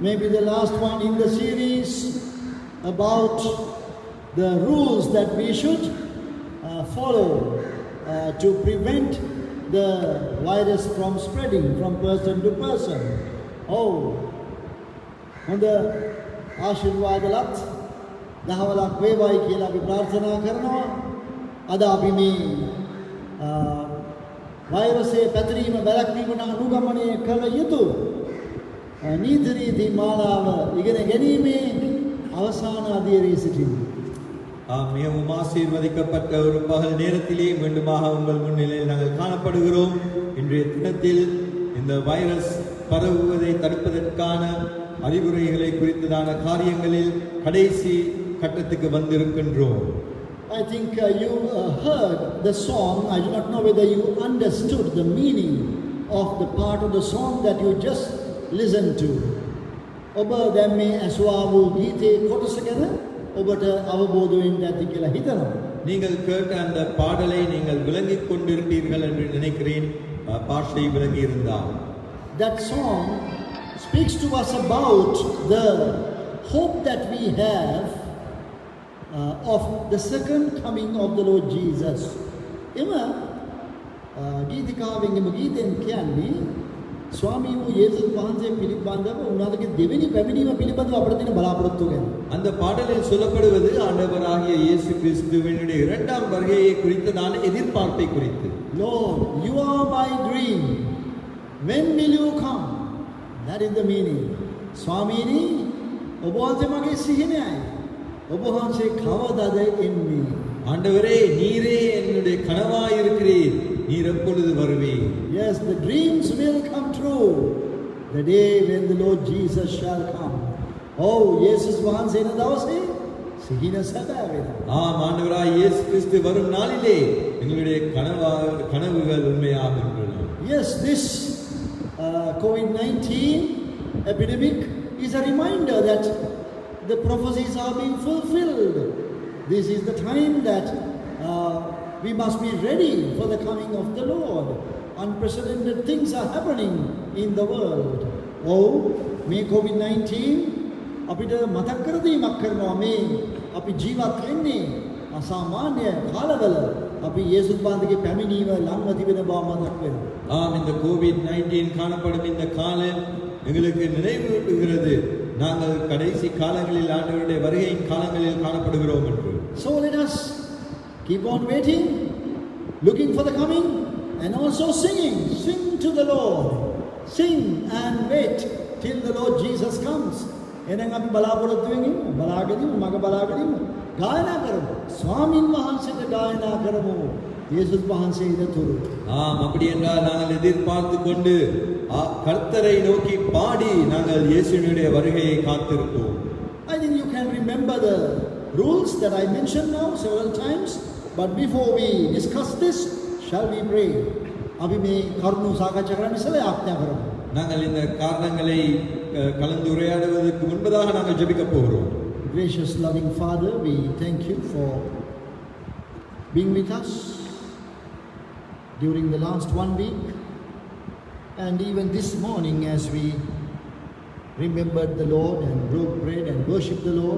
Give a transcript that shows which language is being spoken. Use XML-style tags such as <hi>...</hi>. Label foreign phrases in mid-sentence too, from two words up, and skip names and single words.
<en>maybe the last one in the series, about the rules that we should follow to prevent the virus from spreading from person to person.</en> <si>Oh, හොඳ ආශිර්වාදලත් දහවලක් වේවායි කියලා අපි ප්‍රාර්ථනා කරනවා. අද අපි මේ වෛරසයේ පැතිරීම වැළැක්වීමට අනුගමනය කළ යුතු නීති රීති මාලාව ඉගෙන ගැනීමේ අවසාන අදියරේ සිටිනවා.</si> <ta>மிகவும் ஆசீர்வதிக்கப்பட்ட ஒரு பகல் நேரத்திலே மீண்டுமாக உங்கள் முன்னிலையில் நாங்கள் காணப்படுகிறோம். இன்றைய தினத்தில் இந்த வைரஸ் பரவுவதை தடுப்பதற்கான அறிவுரைகளை குறித்ததான காரியங்களில் கடைசி கட்டத்துக்கு வந்திருக்கின்றோம்.</ta> <en>I think you heard the song. I do not know whether you understood the meaning of the part of the song that you just listened to.</en> <si>ඔබ දැන් මේ ඇසුවා වූ ගීතේ කොටස ගැන ඔබට අවබෝධ වෙන්න ඇති කියලා හිතනවා.</si> <ta>நீங்கள் கேட்ட அந்த பாடலை நீங்கள் விளங்கிக் கொண்டிருப்பீர்கள் என்று நினைக்கிறேன். பாஷை விளங்கி இருந்தால்</ta> <en>that song speaks to us about the hope that we have of the second coming of the Lord Jesus.</en> <si>එම ගීතිකාවෙන් එම ගීතෙන් කියන්නේ ස්වාමී වූ යේසුස් වහන්සේ පිළිබඳව උන්වහන්සේගේ දෙවෙනි පැමිණීම පිළිබඳව අපිට තියෙන බලාපොරොත්තු ගැන.</si> <ta>அந்த பாடலில் சொல்லப்படுவது ஆண்டவராகிய இயேசு கிறிஸ்துவினுடைய இரண்டாம் வருகையை குறித்ததான எதிர்பார்ப்பை குறித்து.</ta> <en>Lord, you are my dream. When will you come? That is the meaning.</en> <si>ස්වාමීනි, ඔබ වහන්සේ මගේ සිහිනයයි. ඔබ වහන්සේ කවදාද එන්නේ?</si> <ta>ஆண்டவரே, நீரே என்னுடைய கனவாய் இருக்கிறீர். நீர் எப்பொழுது வருவீர்?</ta> <en>Yes, the dreams will come true. The day when the Lord Jesus shall come.</en> <si>Oh, இயேசுஸ் වහන්සේ එන දවසේ සිහින සැබෑ වෙනවා.</si> <ta>ஆம், ஆண்டவராய் இயேசு கிறிஸ்து வரும் நாளிலே எங்களுடைய கனவுகள் உண்மையாகின்றன.</ta> <en>Yes, this COVID-19 epidemic is a reminder that the prophecies are being fulfilled. This is the time that we must be ready for the coming of the Lord. Unprecedented things are happening in the world.</en> <si>Oh, may COVID-19 අපිට මතක් කර දීමක් කරනවා මේ අපි ජීවත් වෙන්නේ අසාමාන්‍ය කාලවල. අපි යේසුස් වහන්සේගේ පැමිණීම ළඟ තිබෙන බව මතක් වෙනවා.</si> <ta>ஆம், இந்த COVID-19 காணப்படும் இந்த காலம் எங்களுக்கு நினைவூட்டுகிறது நாங்கள் கடைசி காலங்களில் ஆண்டவருடைய வருகையின் காலங்களில் காணப்படுகிறோம் என்று.</ta> <en>So let us keep on waiting, looking for the coming, and also singing. Sing to the Lord. Sing and wait till the Lord Jesus comes.</en> <si>එහෙනම් අපි බලාපොරොත්තු වෙමින් බලාගෙනම මග බලාගෙනම ගායනා කරමු. ස්වාමින් වහන්සේට ගායනා කරමු. යේසුස් වහන්සේ ඉදතුරු.</si> <ta>ஆம், அப்படி என்றால் நாங்கள் எதிர்பார்த்து கொண்டு கர்த்தரை நோக்கி பாடி நாங்கள் இயேசுவினுடைய வருகையை காத்திருப்போம்.</ta> <en>I think you can remember the rules that I mentioned now several times, but before we discuss this, shall we pray?</en> <si>අපි මේ කරුණු සාකච්ඡා කරන්න ඉස්සෙල්ලා යාඥා කරමු.</si> <ta>நாங்கள் இந்த காரணங்களை கலந்துரையாடுவதற்கு முன்பதாக நாங்கள் ஜெபிக்க போகிறோம்.</ta> <en>Gracious loving Father, we thank you for being with us during the last 1 week and even this morning as we remembered the Lord and broke bread and worshipped the Lord.</en>